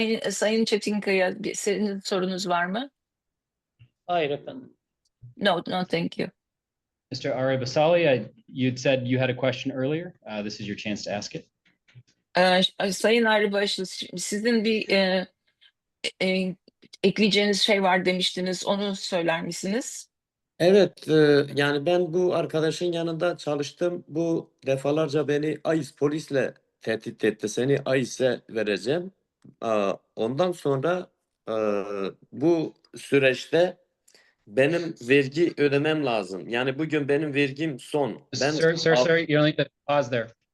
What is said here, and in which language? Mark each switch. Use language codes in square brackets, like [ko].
[tr] Sayın Çetinkaya, senin sorunuz var mı? Hayır efendim. [en] No, thank you. Mr. Arabasali, you'd said you had a question earlier. This is your chance to ask it. [tr] Sayın Arıbaşı, sizin bir ekleyeceğiniz şey var demiştiniz. Onu söyler misiniz? Evet, yani ben bu arkadaşın yanında çalıştım. Bu defalarca beni AİS polisle tehdit etti. Seni AİS'e vereceğim. Ondan sonra bu süreçte benim vergi ödemem lazım. Yani bugün benim vergim son. [en] Sir, you need to pause there.